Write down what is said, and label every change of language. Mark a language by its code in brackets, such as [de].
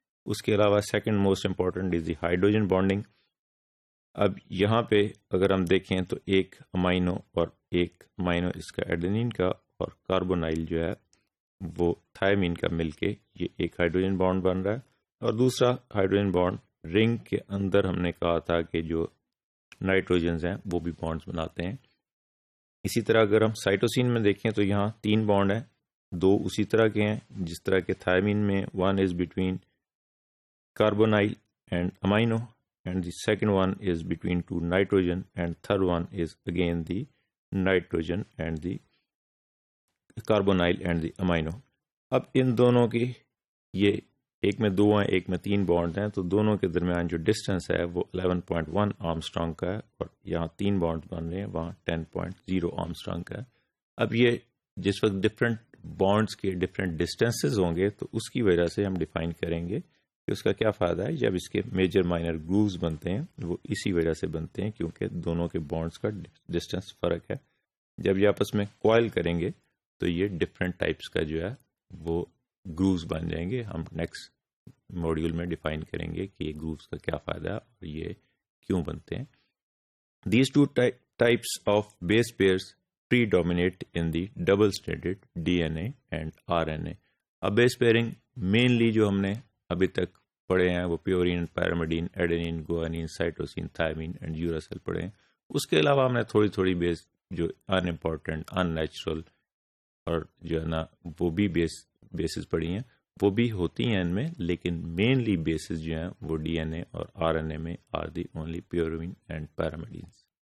[ur] اس کے علاوہ [en] Second most important is the hydrogen bonding. [ur] اب یہاں پہ اگر ہم دیکھیں تو ایک امائنو اور ایک امائنو اس کا ایڈنین کا, اور کاربونائل جو ہے وہ تھائمین کا مل کے یہ ایک ہائیڈروجن بانڈ بن رہا ہے. اور دوسرا ہائیڈروجن بانڈ رنگ کے اندر ہم نے کہا تھا کہ جو نائٹروجنز ہیں وہ بھی بانڈز بناتے ہیں. اسی طرح اگر ہم سائٹوسین میں دیکھیں تو یہاں 3 بانڈ ہیں, 2 اسی طرح کے ہیں جس طرح کے تھائمین میں. [en] 1 is between carbonyl and amino, and the second one is between 2 nitrogen, and third one is again the nitrogen and the carbonyl and the amino. [ur] اب ان دونوں کی یہ ایک میں 2 ہیں ایک میں 3 بانڈ ہیں, تو دونوں کے درمیان جو ڈسٹینس ہے وہ 11.1 آرمسٹرانگ کا ہے, اور یہاں 3 بانڈ بن رہے ہیں وہاں 10.0 آرمسٹرانگ کا ہے. اب یہ جس وقت ڈفرینٹ بانڈز کے ڈفرینٹ ڈسٹینسز ہوں گے تو اس کی وجہ سے ہم ڈیفائن کریں گے کہ اس کا کیا فائدہ ہے. جب اس کے میجر مائنر گرووز بنتے ہیں وہ اسی وجہ سے بنتے ہیں کیونکہ دونوں کے بانڈز کا ڈسٹینس فرق ہے. جب یہ آپس میں کوائل کریں گے تو یہ ڈفرینٹ ٹائپس کا جو ہے وہ گرووز بن جائیں گے. ہم نیکسٹ ماڈیول میں ڈیفائن کریں گے کہ یہ گرووز کا کیا فائدہ ہے اور یہ کیوں بنتے ہیں. [en] These 2 types of base pairs predominate in the double stranded DNA and RNA. [ur] اب بیس پیئرنگ مینلی جو ہم نے ابھی تک پڑھے ہیں وہ پیورین, پیرامیڈین, ایڈینین, گوانین, سائٹوسین, تھائمین اینڈ یوراسل پڑھے ہیں. اس کے علاوہ ہم نے تھوڑی تھوڑی بیس جو ان امپورٹنٹ, ان نیچرل اور جو ہے نا وہ بھی بیسز پڑھی ہیں, وہ بھی ہوتی ہیں ان میں, لیکن مینلی بیسز جو ہیں وہ ڈی این اے اور آر این اے میں [en] Are the only purine and pyrimidines.